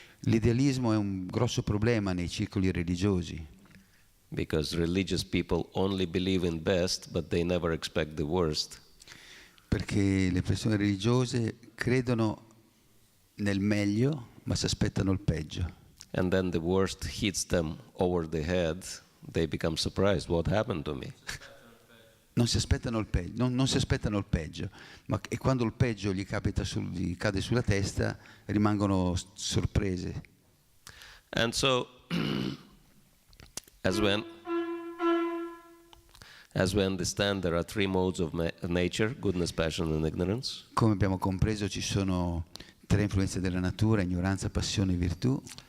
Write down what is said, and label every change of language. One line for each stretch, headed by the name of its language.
Italian: L'idealismo è un grosso problema nei circoli religiosi,
English: because religious people only believe in best, but they never expect the worst.
Italian: perché le persone religiose credono nel meglio, ma si aspettano il peggio.
English: And then the worst hits them over the head. They become surprised. What happened to me?
Italian: Non si aspettano il peggio, non si aspettano il peggio, e quando il peggio gli cade sulla testa, rimangono sorprese.
English: And so, as we understand, there are three modes of nature: goodness, passion, and ignorance.
Italian: Come abbiamo compreso, ci sono tre influenze della natura: ignoranza, passione e virtù.